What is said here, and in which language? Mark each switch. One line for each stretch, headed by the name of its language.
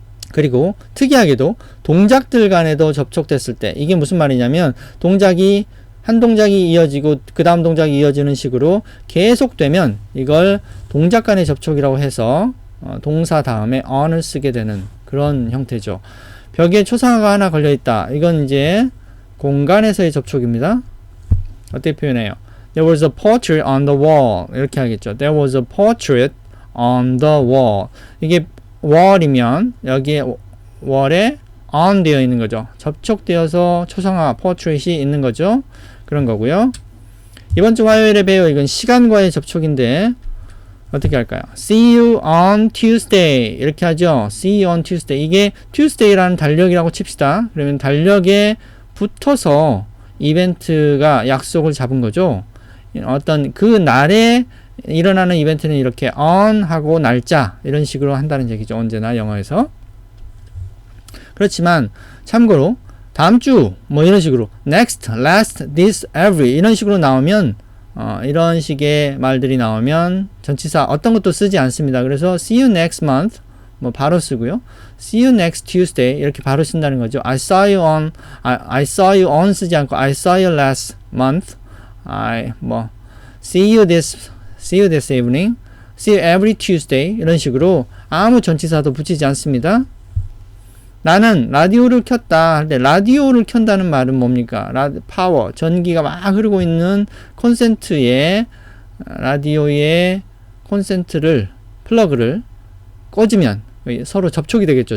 Korean: 그리고 특이하게도 동작들 간에도 접촉됐을 때, 이게 무슨 말이냐면 한 동작이 이어지고 그 다음 동작이 이어지는 식으로 계속되면 이걸 동작 간의 접촉이라고 해서 동사 다음에 on을 쓰게 되는 그런 형태죠. 벽에 초상화가 하나 걸려있다. 이건 이제 공간에서의 접촉입니다. 어떻게 표현해요?
English: There was a portrait on the wall.
Korean: 이렇게 하겠죠.
English: There was a portrait on the wall.
Korean: 이게 wall이면 여기에 wall에 on 되어 있는 거죠. 접촉되어서 초상화 portrait이 있는 거죠. 그런 거고요. 이번 주 화요일에 배워. 이건 시간과의 접촉인데 어떻게 할까요?
English: See you on Tuesday
Korean: 이렇게 하죠.
English: See you on Tuesday.
Korean: 이게 Tuesday라는 달력이라고 칩시다. 그러면 달력에 붙어서 이벤트가 약속을 잡은 거죠. 어떤 그 날에 일어나는 이벤트는 이렇게 on 하고 날짜 이런 식으로 한다는 얘기죠. 언제나 영어에서. 그렇지만 참고로 다음 주 뭐 이런 식으로 next, last, this, every 이런 식으로 나오면 이런 식의 말들이 나오면 전치사 어떤 것도 쓰지 않습니다. 그래서
English: see you next month
Korean: 뭐 바로 쓰고요.
English: see you next Tuesday
Korean: 이렇게 바로 쓴다는 거죠.
English: I saw you on
Korean: 쓰지 않고
English: I saw you last month. see you this evening. see you every Tuesday
Korean: 이런 식으로 아무 전치사도 붙이지 않습니다. 나는 라디오를 켰다 할 때 라디오를 켠다는 말은 뭡니까? 파워, 전기가 막 흐르고 있는 콘센트에 라디오의 콘센트를 플러그를 꽂으면 서로 접촉이 되겠죠.